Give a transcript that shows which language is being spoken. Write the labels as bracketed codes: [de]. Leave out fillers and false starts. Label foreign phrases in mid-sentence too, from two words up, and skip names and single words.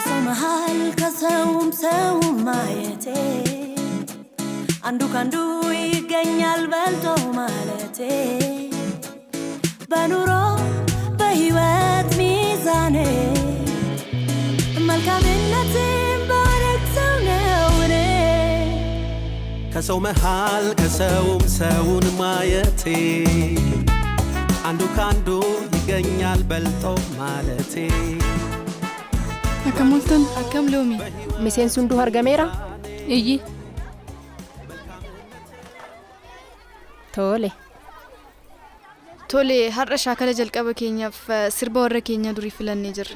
[am] መሃል ከሰውም ሰውም ማየቴ አንዱ ካንዱ ይገኛል በልጦ ማለቴ በኑሮ በህይወት ሚዛኔ መልካምነትን ባረግ ሰው ነው እኔ ከሰው መሃል ከሰውም ሰውን ማየቴ አንዱ ካንዱ ይገኛል በልጦ ማለቴ [om] akkam ooltan akkam loomi miseensi hunduu argameera iyyi tole har'a shaakala jalqaba keenyaaf sirba warra keenya durii filannee jirra